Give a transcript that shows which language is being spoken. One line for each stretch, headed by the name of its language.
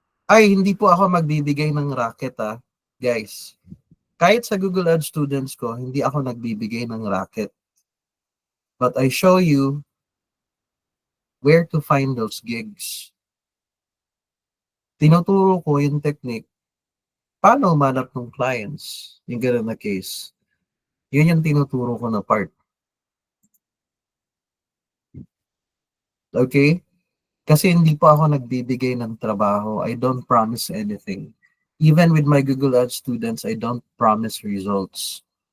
Filipino: Ay, hindi po ako magbibigay ng racket, guys. Kahit sa Google Ads students ko, hindi ako nagbibigay ng racket.
English: But I show you where to find those gigs.
Filipino: Tinuturo ko yung technique, paano humanap ng clients, yung gano'n na case. Yun yung tinuturo ko na part.
English: Okay?
Filipino: Kasi hindi po ako nagbibigay ng trabaho.
English: I don't promise anything. Even with my Google Ads students, I don't promise results.